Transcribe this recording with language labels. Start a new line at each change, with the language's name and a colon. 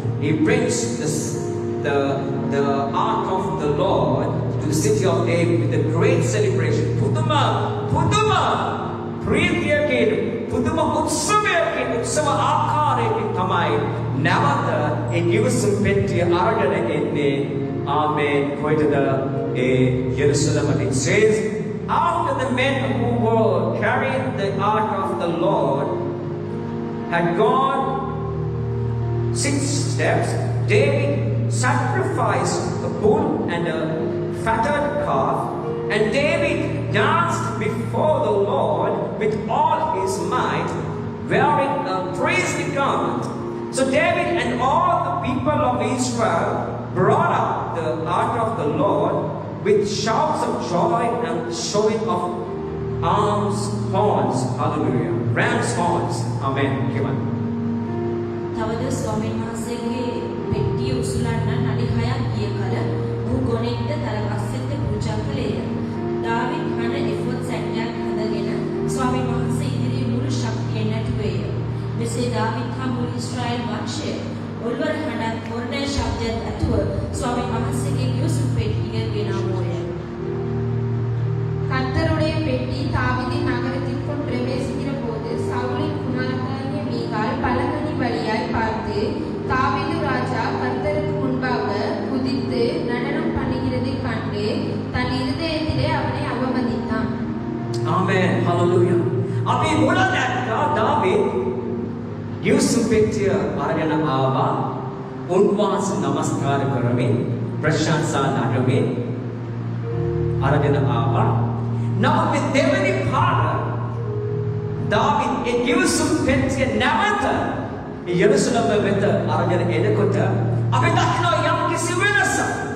English: He brings the ark of the Lord to the city of David with a great celebration.
Sinhala: පුදුම ප්‍රීතියකින් පුදුම උත්සව ආකාරයකින් තමයි නැවත ඒ කිවිසුම් පෙට්ටිය අරගෙන එන්නේ.
English: Amen. Going to the Jerusalem, and it says, after the men who were carrying the ark of the Lord had gone 6 steps, David sacrificed a bull and a fatted calf, and David danced before the Lord with all his might, wearing a priestly garment. So David and all the people of Israel brought up the ark of the Lord with shouts of joy and showing of horns. Hallelujah. Ram's horns. Amen. Kivan.
Sinhala: තවද ස්වාමීන් වහන්සේගේ පෙට්ටිය උසුලන්න නඩි 6ක් ගිය කල ඔහු ගොනෙක්ද තල අස්සෙත් පූජා කළේය. දාවීද් හන එෆොත් සැටයක් හදගෙන ස්වාමීන් වහන්සේ ඉදිරියේ මුළු ශක්තියෙන් නැටුවේය. මෙසේ දාවීද් හා මුළු ඊශ්‍රායෙල් වංශය ඔල්වර හඬත් මොරණේ ශබ්දයත් ඇතුව ස්වාමීන් වහන්සේගේ ගිවිසුම් පෙට්ටිය ගෙනාවෝය.
Tamil: கர்த்தருடைய பெட்டி தாவீதின் நகரத்திற்குள் பிரவேசிக்கிற போது சவுலின் குமாரனாகிய மீகாள் பலகணி வழியாய் பார்த்து தாவீது ராஜா கர்த்தருக்கு முன்பாக குதித்து நடனம் பண்ணுகிறதைக் கண்டு தன் இருதயத்திலே அவனை அவமதித்தான்.
English: Amen. Hallelujah.
Sinhala: අපි මුලදැක්කා දාවීද් ගිවිසුම් පෙට්ටිය අරගෙන ආවා. උන්වහන්සේ නමස්කාර කරමින් ප්‍රශංසා නටමින් අරගෙන ආවා. නමුත් දෙවනි පාර දාවීද් ඒ ගිවිසුම් පෙට්ටිය නැවත යෙරුසලම වෙත අරගෙන එනකොට අපි දකිනවා යම් කිසි වෙනසක්.